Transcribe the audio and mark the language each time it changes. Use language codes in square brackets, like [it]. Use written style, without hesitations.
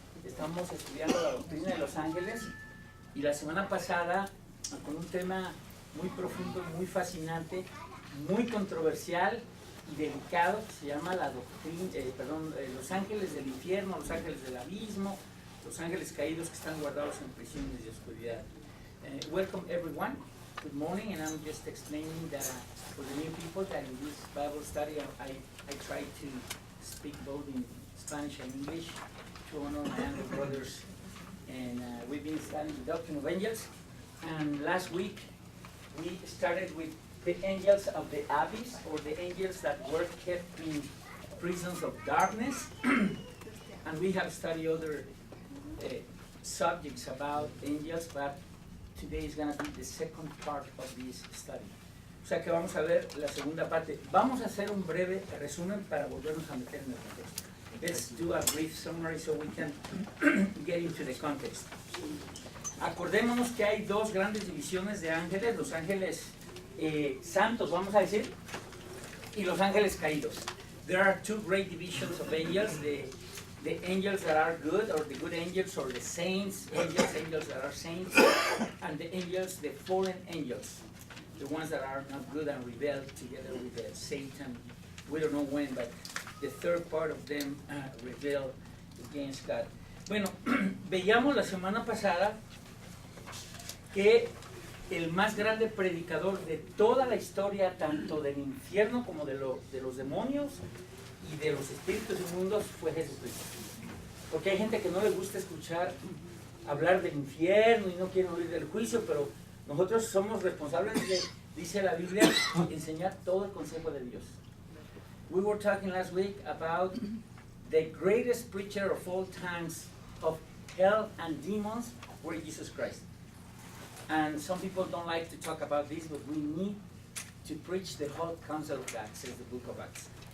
[es] Estamos estudiando la doctrina de los ángeles y la semana pasada con un tema muy profundo, muy fascinante, muy controversial y delicado, que se llama la doctrina, los ángeles del infierno, los ángeles del abismo, los ángeles caídos que están guardados en prisiones de oscuridad. [en] Welcome everyone. Good morning, and I'm just explaining that for the new people that in this Bible study I try to speak both in Spanish and English to honor my younger brothers. And we've been studying the doctrine of angels, and last week we started with the angels of the abyss, or the angels that were kept in prisons of darkness. And we have studied other subjects about angels, but today is going to be the second part of this study. [es] O sea que vamos a ver la segunda parte. Vamos a hacer un breve resumen para volvernos a meter en el contexto. [en] Let's do a brief summary so we can get into the context. [es] Acordémonos que hay dos grandes divisiones de ángeles, los ángeles santos, vamos a decir, y los ángeles caídos. [en] There are two great divisions of angels, the angels that are good, or the good angels, or the saints, angels that are saints, and the angels, the fallen angels, the ones that are not good and rebel together with Satan. We don't know when, but the third part of them rebel against God. [es] Bueno, veíamos la semana pasada que el más grande predicador de toda la historia, tanto del infierno como de los demonios y de los espíritus inmundos, fue Jesucristo. Porque hay gente que no le gusta escuchar hablar del infierno y no quieren oír del juicio, pero nosotros somos responsables de, dice la Biblia, enseñar todo el consejo de Dios. [en] We were talking last week about the greatest preacher of all times of hell and demons were Jesus Christ. And some people don't like to talk about this, but we need to preach the whole counsel of God, says the book of Acts.